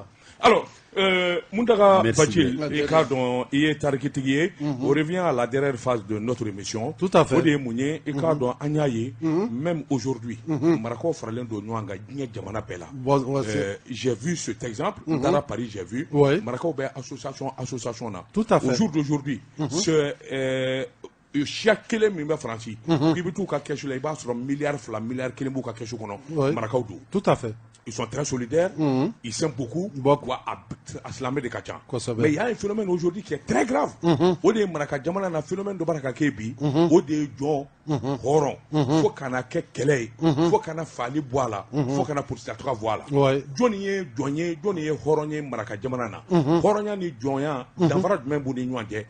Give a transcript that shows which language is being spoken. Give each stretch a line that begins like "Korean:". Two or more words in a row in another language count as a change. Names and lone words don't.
French: Alors, Moundaga Bachil, on revient à la dernière phase de notre émission. Tout à fait. Même aujourd'hui, j'ai vu cet exemple. Dans Paris, j'ai vu. Marakaw association. Tout à fait. Au jour d'aujourd'hui,
Bambara: chaque kelen min bɛ Faransi k'i bɛ t'u ka kɛsu la i b'a sɔrɔ miliyari 2 miliyari 1 b'u ka kɛsu kɔnɔ Marakaw don.
French: Tout à fait. Ils sont très solidaires, ils s'aiment beaucoup, à
Bambara: silamɛ de ka ca.
French: Mais il y a un phénomène aujourd'hui qui est très grave.
Bambara: O de ye Maraka jamana na phénomène dɔ b'a ka kɛ bi, o de ye jɔn hɔrɔn fo kana kɛ kɛlɛ ye, fo kana fali bɔ a la, fo kana politisatuka bɔ a la. Jɔnni ye jɔn ye, jɔnni ye hɔrɔn ye Maraka jamana na. Hɔrɔnya ni jɔnya danfara jumɛn b'u ni ɲɔgɔn cɛ?